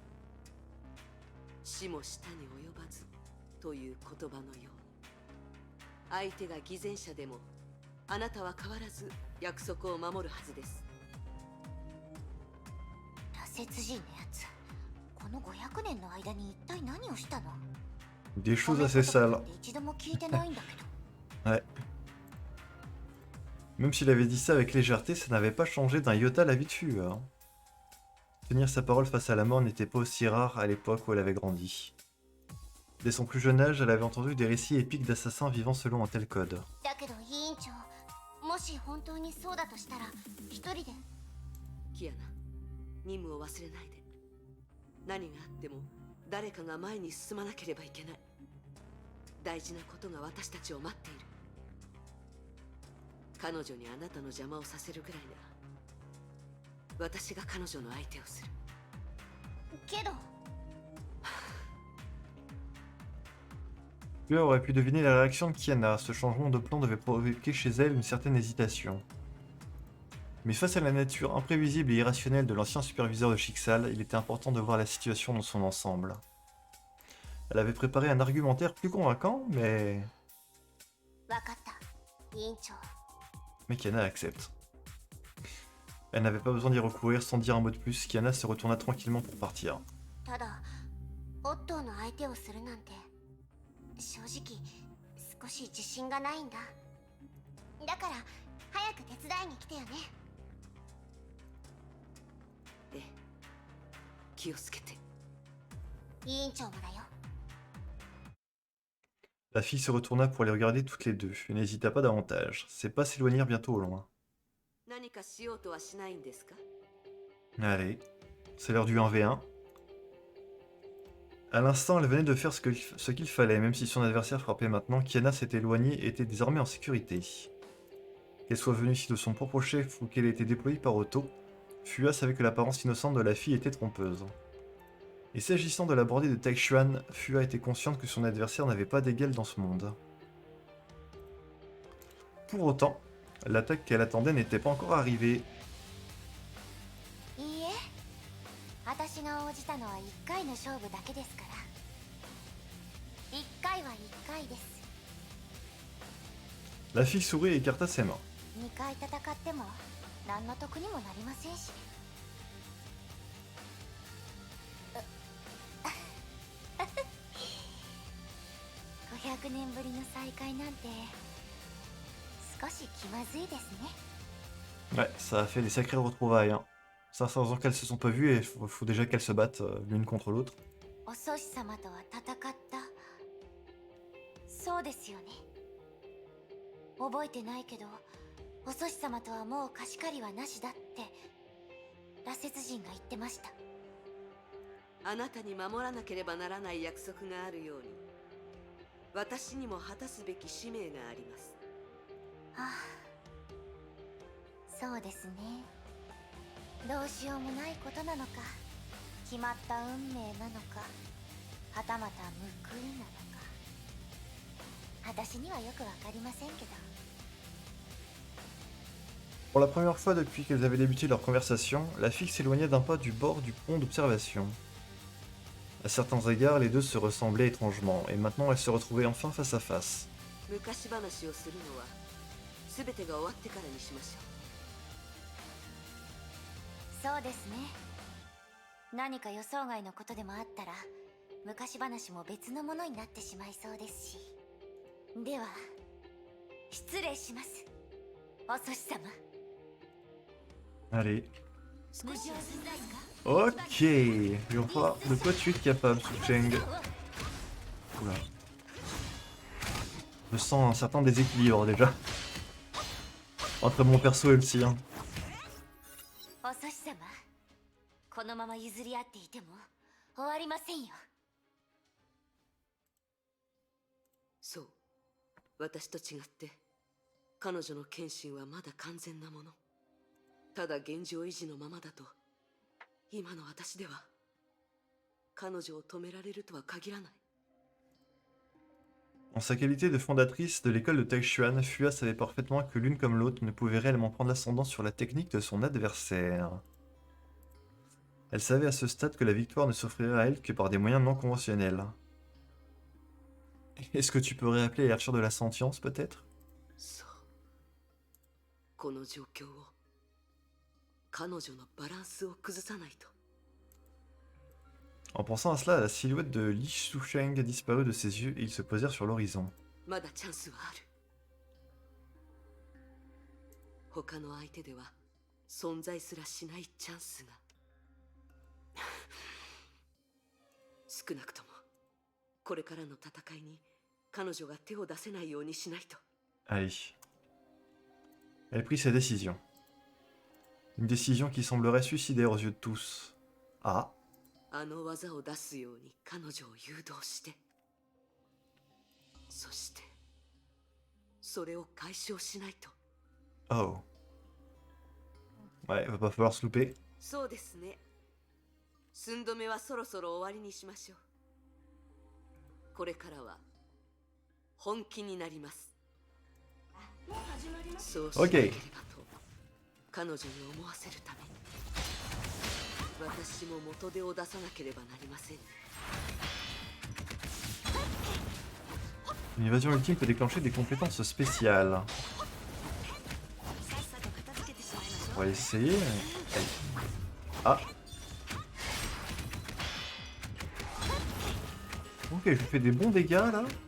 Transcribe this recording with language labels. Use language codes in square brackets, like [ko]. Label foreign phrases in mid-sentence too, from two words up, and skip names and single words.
[ja] 死も下に及ばずという言葉のように、相手が偽善者でもあなたは変わらず約束を守るはずです。羅刹人のやつ、この500年の間に一体何をしたの？ [fr] Des choses assez sales. [ja] 一度も聞いてないんだけど。 [fr] Ouais. Même s'il avait dit ça avec légèreté, ça n'avait pas changé d'un iota la vie de Fua. Hein. Tenir sa parole face à la mort n'était pas aussi rare à l'époque où elle avait grandi. Dès son plus jeune âge, elle avait entendu des récits épiques d'assassins vivant selon un tel code. [ja] だけど委員長、もし本当にそうだとしたら、一人で。キアナ、任務を忘れないで。何があっても誰かが前に進まなければいけない。大事なことが私たちを待っている。彼女にあなたの邪魔をさせるぐらいなら、私が彼女の相手をする。けど。 [fr] Fua aurait pu deviner la réaction de Kiana. Ce changement de plan devait provoquer chez elle une certaine hésitation. Mais face à la nature imprévisible et irrationnelle de l'ancien superviseur de Schicksal, il était important de voir la situation dans son ensemble. Elle avait préparé un argumentaire plus convaincant, mais... [ja] わかった、委員長。 [fr] Mais Kiana accepte. Elle n'avait pas besoin d'y recourir sans dire un mot de plus. Kiana se retourna tranquillement pour partir. [ja] ただ、オットーの相手をするなんて、正直少し自信がないんだ。だから早く手伝いに来てよね。ええ、気をつけて。委員長もだよ。 [fr] La fille se retourna pour les regarder toutes les deux, et n'hésita pas davantage. Ses pas s'éloignèrent bientôt au loin. [ja] 何かしようとはしないんですか？ [fr] Allez, c'est l'heure du 1v1. À l'instant, elle venait de faire ce qu'il fallait, même si son adversaire frappait maintenant, Kiana s'était éloignée et était désormais en sécurité. Qu'elle soit venue ici de son propre chef ou qu'elle ait été déployée par Otto, Fua savait que l'apparence innocente de la fille était trompeuse. Et s'agissant de la bordée de Taishuan, Fua était consciente que son adversaire n'avait pas d'égal dans ce monde. Pour autant, l'attaque qu'elle attendait n'était pas encore arrivée. [ja] いいえ、私が応じたのは1回の勝負だけですから。1回は1回です。 [fr] La fille sourit et écarta ses mains. [ja] 2 回戦っても何の得にもなりませんし。500年ぶりの再会なんて少し気まずいですね。 [fr] Ouais, ça a fait des sacrées retrouvailles. Hein. 500 ans qu'elles se sont pas vues et il faut déjà qu'elles se battent l'une contre l'autre. [ja] お祖師様とは戦った。そうですよね。覚えてないけど、お祖師様とはもう貸し借りはなしだって羅刹人が言ってました。あなたに守らなければならない約束があるように、私にも果たすべき使命があります。はあ、そうですね。どうしようもないことなのか、決まった運命なのか、はたまた報いなのか、私にはよくわかりませんけど。 [fr] Pour la première fois depuis qu'elles avaient débuté leur conversation, la fille s'éloignait d'un pas du bord du pont d'observation. À certains égards, les deux se ressemblaient étrangement, et maintenant elles se retrouvaient enfin face à face. [ja] 昔話をするのは全てが終わってからにしましょそうですね。何か予想外のことでもあったら、昔話も別のものになってしまいそうですし。では、失礼します。お寿司様 [fr] Allez. [ja] 少しは進んだいか [fr] Ok. Il va falloir... De quoi tu es capable, Sucheng? Oula. Je sens un certain déséquilibre déjà. Entre mon perso et le sien. [ja] お寿司様このまま譲り合っていても終わりませんよ。そう。私と違って、彼女の献身はまだ完全なもの。ただ現状維持のままだと、今の私では、彼女を止められるとは限らない。 [fr] En sa qualité de fondatrice de l'école de Taishuan, Fua savait parfaitement que l'une comme l'autre ne pouvait réellement prendre l'ascendant sur la technique de son adversaire. Elle savait à ce stade que la victoire ne s'offrirait à elle que par des moyens non conventionnels. Est-ce que tu peux réappeler l'ouverture de la sentience, peut-être? [ja] そう。この状況を、彼女のバランスを崩さないと。 [fr] En pensant à cela, la silhouette de Li Susheng disparut de ses yeux et ils se posèrent sur l'horizon. [ja] まだチャンスはある。他の相手では存在すらしないチャンスが。少なくともこれからの戦いに彼女が手を出せないようにしないと。 [fr] Allez. Elle prit sa décision. Une décision qui semblerait suicidaire aux yeux de tous. Ah. [ja] あの技を出すように彼女を誘導して、そしてそれを解消しないと。 [fr] Oh. Ouais, va pas falloir se louper. [ja] そうですね。寸止めはそろそろ終わりにしましょう。これからは本気になります。そうしなければと、彼女に思わせるために。私も元手を出さなければなりませんね。 [fr] Une évasion ultime peut déclencher des compétences spéciales. On va essayer. Ah. Ok, je fais des bons dégâts là.